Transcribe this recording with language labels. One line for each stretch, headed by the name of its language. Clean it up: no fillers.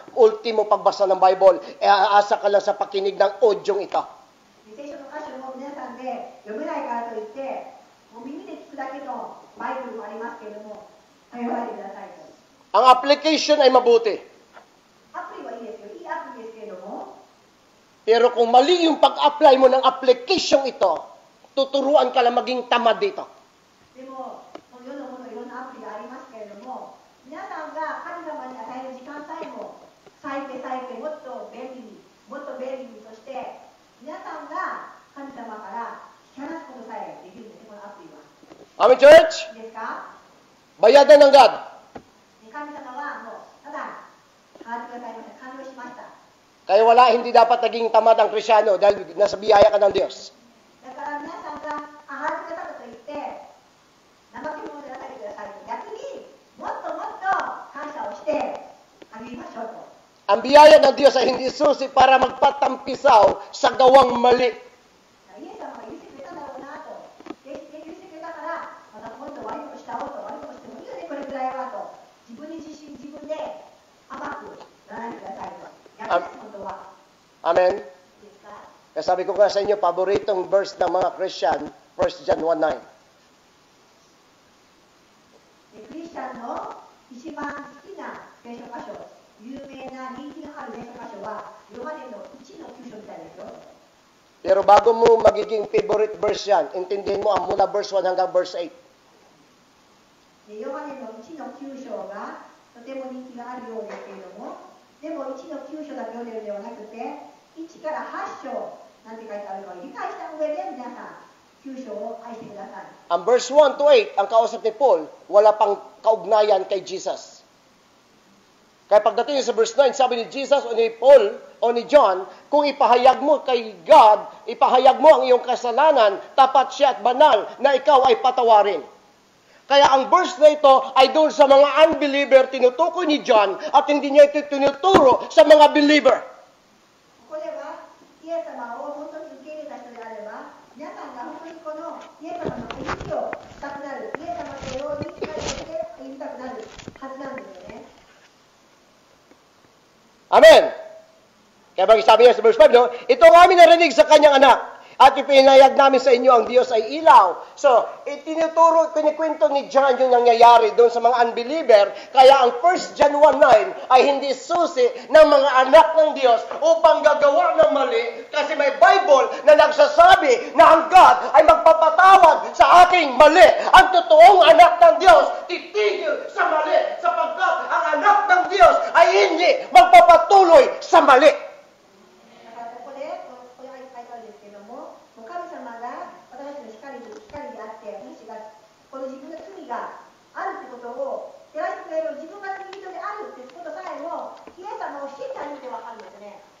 Filipino: Ultimo pagbasa ng Bible, aasa ka lang sa pakinig ng audio ito.
Japanese: 聖書の箇所も皆さんで読めないからといって、もう耳で聞くだけのバイブルもありますけれども、頼らないでくださいと。
Filipino: Ang application ay mabuti.
Japanese: アプリはいいですよ、いいアプリですけれども、
Filipino: Pero kung mali yung pag-apply mo ng application ito, tuturuan ka lang maging tamad dito.
Japanese: でも、この世のものいろんなアプリがありますけれども、皆さんが神様に与える時間さえも、再生もっと便利に、もっと便利にとして、皆さんが神様から引き離すことさえできるんですね、このアプリは。
English: Amen, church?
Japanese: いいですか？
Filipino: Bayadan ng God.
Japanese: で神様はもう、ただ、払ってくださいました。完了しました。
Filipino: Kaya wala, hindi dapat naging tamad ang Krisyano dahil nasa biyaya ka ng Diyos.
Japanese: だから皆さんが払ってくださったと言って、怠け者でなされてくださいと。逆にもっともっと感謝をして励みましょうと。
Filipino: Ang biyaya ng Diyos ay hindi susi para magpatampisaw sa gawang mali.
Japanese: イエス様が許してくれたんだろうなと。許してくれたから、またもっと悪いことしたろうと、悪いことしてもいいよね、これくらいはと。自分に自分で甘くならないでくださいと。逆です、本当は。
English: Amen?
Japanese: いいですか？
Filipino: Kaya sabi ko nga sa inyo, paboritong verse ng mga Christian, 1 John 1:9.
Japanese: クリスチャンの一番好きな聖書箇所、有名な人気のある聖書箇所は、ヨハネの1の9章みたいですよ。
Filipino: Pero bago mo magiging
English: favorite verse
Filipino: yan, intindihin mo ang mula verse 1 hanggang verse 8.
Japanese: でヨハネの1の9章がとても人気があるようですけれども、でも1の9章だけ読んでるのではなくて、1から8章なんて書いてあるかを理解した上で皆さん9章を愛してください。
Filipino: Ang verse 1 to 8, ang kausap ni Paul, wala pang kaugnayan kay Jesus. Kaya pagdating sa verse 9, sabi ni Jesus o ni Paul o ni John, kung ipahayag mo kay God, ipahayag mo ang iyong kasalanan, tapat siya at banal na ikaw ay patawarin. Kaya ang verse na ito ay doon sa mga unbeliever, tinutukoy ni John at hindi niya ito tinuturo sa mga believer.
Japanese: ここではイエス様を本当に受け入れた人であれば、皆さんが本当にこのイエス様の意識をしたくなる、イエス様のように理解して言いたくなるはずなんですよね。
Filipino: Amen. Kaya bagay sabi niya sa verse 5, no? Ito ang aming narinig sa kanyang anak. At ipinayag namin sa inyo ang Diyos ay ilaw. So, itinuturo, kinikwento ni John yung nangyayari doon sa mga unbeliever. Kaya ang 1 John 1:9 ay hindi susi ng mga anak ng Diyos upang gagawa ng mali. Kasi may Bible na nagsasabi na ang God ay magpapatawad sa ating mali. Ang totoong anak ng Diyos titigil sa mali sapagkat ang anak ng Diyos ay hindi magpapatuloy sa mali.
Japanese: だからここで、これは書いてあるんですけども、もう神様が私たちの光であって、私たちがこの自分の罪があるということを照らしてくれる、自分が罪人であるということさえも、イエス様を信じて初めて分かるんですね。